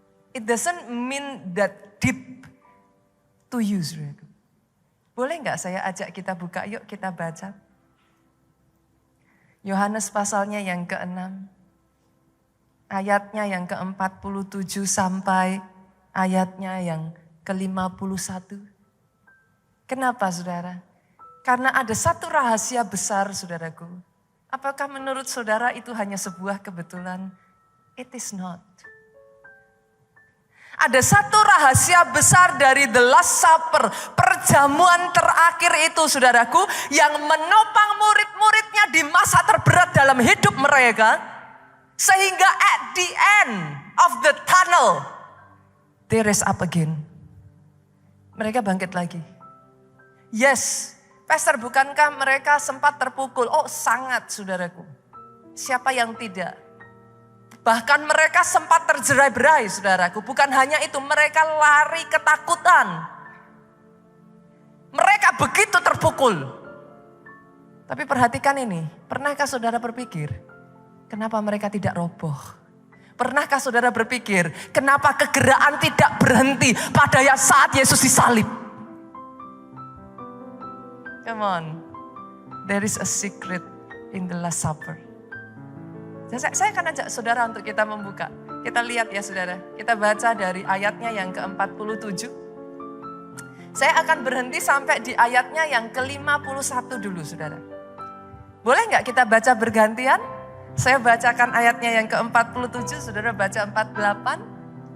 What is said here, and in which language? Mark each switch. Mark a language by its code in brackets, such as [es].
[en] It doesn't mean that deep to you, [id] saudara. Boleh nggak saya ajak kita buka, yuk kita baca. Yohanes pasalnya yang ke-6. Ayatnya yang ke-47 sampai ayatnya yang ke-51. Kenapa saudara? Karena ada satu rahasia besar saudaraku. Apakah menurut saudara itu hanya sebuah kebetulan? [en] It is not. [id] Ada satu rahasia besar dari the Last Supper, perjamuan terakhir itu saudaraku, yang menopang murid-muridnya di masa terberat dalam hidup mereka. Sehingga [en] at the end of the tunnel, they rise up again. [id] Mereka bangkit lagi. [en] Yes, Pastor, [id] bukankah mereka sempat terpukul? Oh sangat saudaraku. Siapa yang tidak? Bahkan mereka sempat terjerai-berai saudaraku. Bukan hanya itu, mereka lari ketakutan. Mereka begitu terpukul. Tapi perhatikan ini, pernahkah saudara berpikir, kenapa mereka tidak roboh? Pernahkah saudara berpikir, kenapa kegerakan tidak berhenti pada saat Yesus disalib? [en] Come on, there is a secret in the Last Supper. [id] Saya akan ajak saudara untuk kita membuka. Kita lihat ya saudara, kita baca dari ayatnya yang ke-47. Saya akan berhenti sampai di ayatnya yang ke-51 dulu saudara. Boleh nggak kita baca bergantian? Saya bacakan ayatnya yang ke-47, saudara baca 48.